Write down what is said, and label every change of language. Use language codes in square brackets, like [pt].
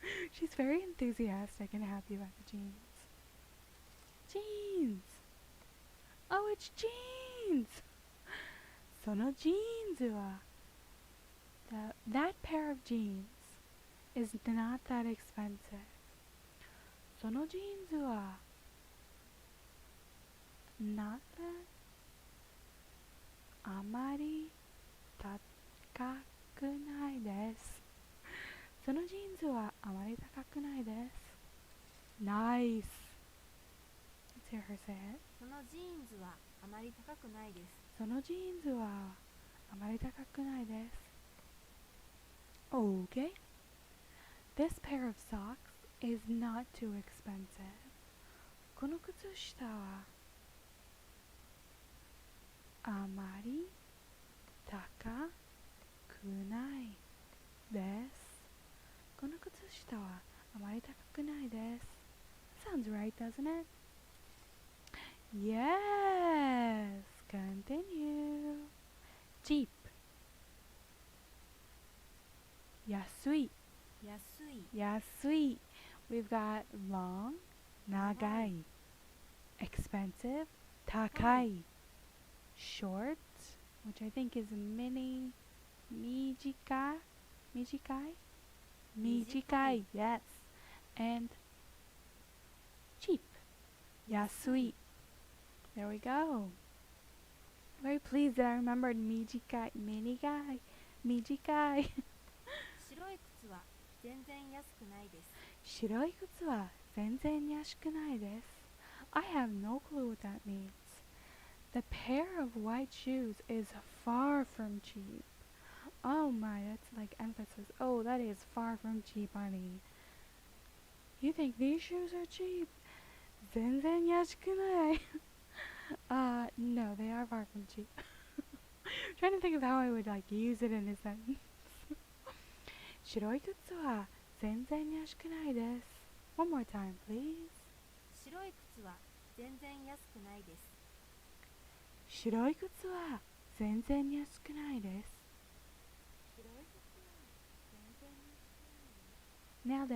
[en] She's very enthusiastic and happy about the jeans. Jeans. Oh, it's jeans. [ja] そのジーンズは [en] that pair of jeans is not that expensive. [ja] そのジーンズは [en] not that [ja] あまり高くないです。そのジーンズはあまり高くないです。 [en] Nice. Let's hear her say it. [ja] そのジーンズはあまり高くないです。そのジーンズはあまり高くないです。 [en] Okay. This pair of socks is not too expensive. [ja] この靴下はあまり高くないです。この靴下はあまり高くないです。 [en] Sounds right, doesn't it? Yes. Continue. Cheap. [ja] 安い。安い、安い. [en] We've got long, 長い. Expensive, 高い. Short, which I think is mini, 短い. 短い.Yes. And cheap. 安い.There we go. Very pleased that I remembered 短い. [ja] 短い. 白い靴は全然安くないです。白い靴は全然安くないです。 [en] I have no clue what that means. The pair of white shoes is far from cheap. Oh my, that's like emphasis. Oh, that is far from cheap, honey. You think these shoes are cheap? [ja] 全然安くない。 [en] No, they are far from cheap. Trying to think of how I would like use it in a sentence. [ja] 白い靴は全然安くないです。 [en] One more time, please. [ja] 白い靴は全然安くないです。白い靴は全然安くないです。白い靴は全然安くないです。